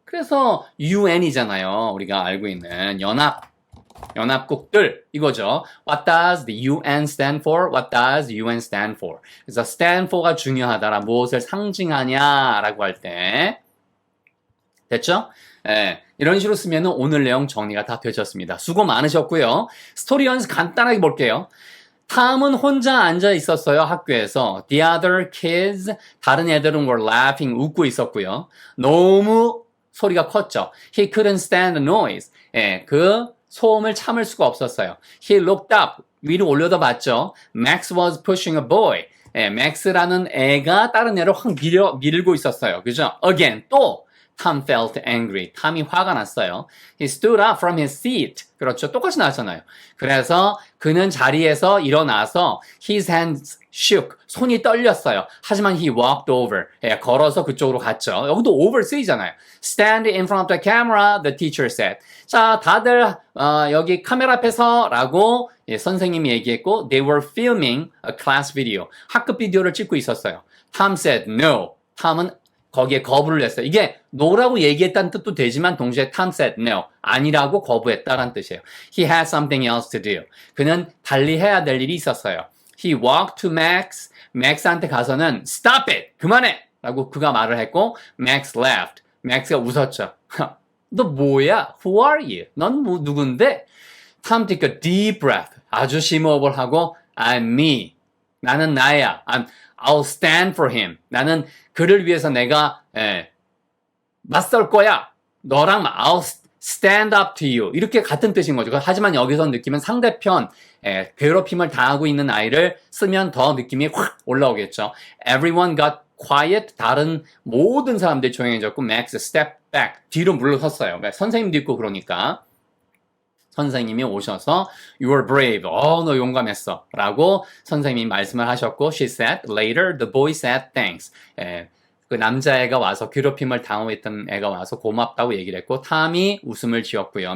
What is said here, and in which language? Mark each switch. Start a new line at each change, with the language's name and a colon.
Korean: 그래서 UN이잖아요. 우리가 알고 있는 연합국들 이거죠.
English: What does the UN stand for? What does the UN stand for?
Korean: 그래서 stand for가 중요하다라 무엇을 상징하냐라고 할 때 됐죠? 예, 이런 식으로 쓰면 오늘 내용 정리가 다 되셨습니다. 수고 많으셨고요. 스토리 연습 간단하게 볼게요. 탐은 혼자 앉아 있었어요. 학교에서.
English: The other kids
Korean: 다른 애들은
English: were laughing
Korean: 웃고 있었고요. 너무 소리가 컸죠.
English: He couldn't stand the noise.
Korean: 예, 그 소음을 참을 수가 없었어요.
English: He looked up.
Korean: 위로 올려다봤죠.
English: Max was pushing a boy.
Korean: 예, Max라는 애가 다른 애를 확 밀고 있었어요. 그죠? Again, 또
English: Tom felt angry.
Korean: 탐이 화가 났어요.
English: He stood up from his seat.
Korean: 그렇죠. 똑같이 나왔잖아요. 그래서 그는 자리에서 일어나서
English: his hands shook.
Korean: 손이 떨렸어요. 하지만
English: he walked over.
Korean: 예, 걸어서 그쪽으로 갔죠. 여기도 over 쓰이잖아요.
English: Stand in front of the camera, the teacher said.
Korean: 자, 다들 여기 카메라 앞에서 라고 예, 선생님이 얘기했고
English: they were filming a class video.
Korean: 학급 비디오를 찍고 있었어요.
English: Tom said no.
Korean: 탐은 거기에 거부를 했어요. 이게 no라고 얘기했다는 뜻도 되지만 동시에
English: Tom said no.
Korean: 아니라고 거부했다라는 뜻이에요.
English: He had something else to do.
Korean: 그는 달리 해야 될 일이 있었어요.
English: He walked to Max.
Korean: Max한테 가서는
English: stop it.
Korean: 그만해. 라고 그가 말을 했고
English: Max laughed.
Korean: Max가 웃었죠. 너 뭐야?
English: Who are you?
Korean: 넌 뭐 누군데?
English: Tom took a deep breath.
Korean: 아주 심호흡을 하고
English: I'm me.
Korean: 나는 나야.
English: I'll stand for him.
Korean: 나는 그를 위해서 내가 맞설 거야. 너랑
English: I'll stand up to you.
Korean: 이렇게 같은 뜻인 거죠. 하지만 여기서 느낌은 상대편 괴롭힘을 당하고 있는 아이를 쓰면 더 느낌이 확 올라오겠죠.
English: Everyone got quiet.
Korean: 다른 모든 사람들이 조용해졌고
English: Max step back.
Korean: 뒤로 물러섰어요. 선생님도 있고 그러니까. 선생님이 오셔서
English: You were brave.
Korean: 너 용감했어. 라고 선생님이 말씀을 하셨고
English: She said, later the boy said thanks.
Korean: 그 남자애가 와서 괴롭힘을 당하고 있던 애가 와서 고맙다고 얘기를 했고 탐이 웃음을 지었고요.